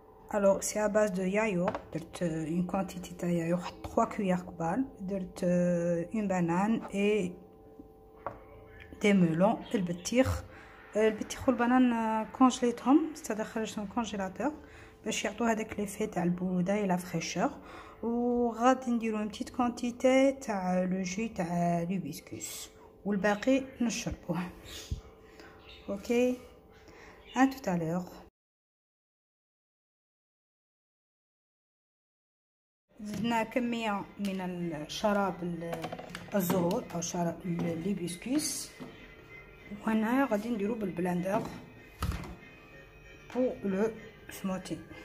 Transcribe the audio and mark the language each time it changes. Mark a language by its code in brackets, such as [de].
[fr] Alors c'est à base de yaourt. [ar] درت [fr] une quantité de yaourt 3 cuillères [ar] كبار. درت [fr] une banane et des melons. [ar] البطيخ والبنان كونجليتهم خرجتهم كونجيلاتور باش يعطوا هذاك ليفي تاع البروده اي لا فريشور. وغادي نديرو [fr] une petite quantité [ar] تاع لو جو تاع الهيبسكوس والباقي نشربوه. اوكي [fr] à tout à l'heure. [ar] زدنا كمية من الشراب الزهور أو شراب الهيبسكوس، وهنا غادي نديرو بالبلاندر [fr] pour le smoothie.